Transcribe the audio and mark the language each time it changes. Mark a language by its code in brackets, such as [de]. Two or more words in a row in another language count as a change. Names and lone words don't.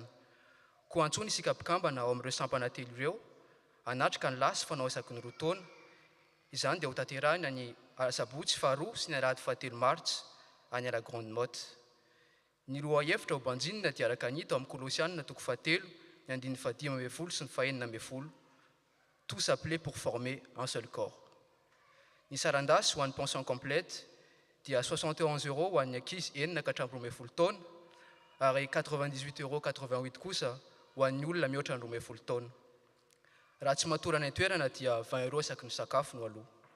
[mg] Koa antsony isika mpikambana ao amin'ireo sampana telo ireo anatrika ny lasy fanao isaky ny 2 taona. Izany dia ho tanterahina ny sabotsy 2 sy ny alahady 7 martsa any la Grande Motte. Ny roa hevitra ho banjinina dia araka ny hita amin'ny Kolosianina toko 7 ny andiny 15 sy ny 19. [fr] Tous appelés pour former un seul corps. [mg] Ny sarandasy ho an'ny [fr] pension complète [mg] dia 71 € ho an'ny ankizy 9 ka hatramin'ny 12 taona ary 98,88 € kosa ho an'ny olona mihoatra ny 12 taona. Raha tsy matorana ny toerana dia 20 € isaky ny sakafo no aloha.